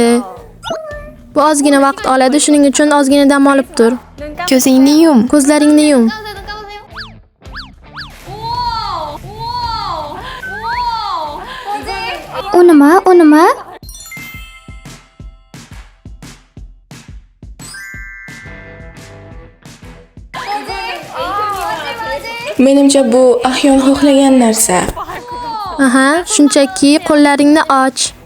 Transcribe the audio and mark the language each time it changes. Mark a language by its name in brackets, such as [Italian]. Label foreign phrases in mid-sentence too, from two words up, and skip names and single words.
[Uzbek] Bu ozgina vaqt oladi, shuning uchun ozgina dam olib tur. ko'zingni yum. Ko'zlaringni yum. [Korean] 눈 감으세요. 우와! 우와! [Uzbek] U nima? U nima? Menimcha bu Ahyon xohlagan narsa. Aha, shunchaki qo'llaringni och.